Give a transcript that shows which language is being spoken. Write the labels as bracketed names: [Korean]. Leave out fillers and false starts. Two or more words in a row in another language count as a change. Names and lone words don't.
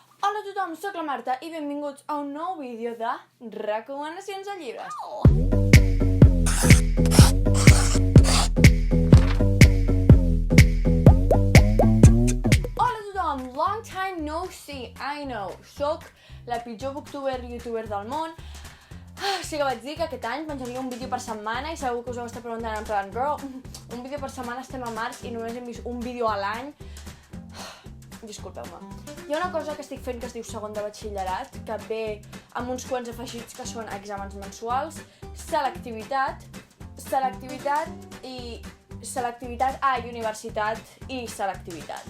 [Catalan] Hola a tothom, soc la Marta i benvinguts a un nou vídeo de recomanacions de llibres. Hola a tothom, [English] long time no see, I know. [Catalan] Soc la pitjor youtuber del món. Sí que vaig dir que aquest any penjaria un vídeo per setmana i segur que us heu estat preguntant en plan, bro, un vídeo per setmana, estem a març i només hem vist un vídeo a l'any. Disculpeu-me. Hi ha una cosa que estic fent que es diu segon de batxillerat, que ve amb uns quants afegits que són exàmens mensuals, selectivitat i universitat i selectivitat.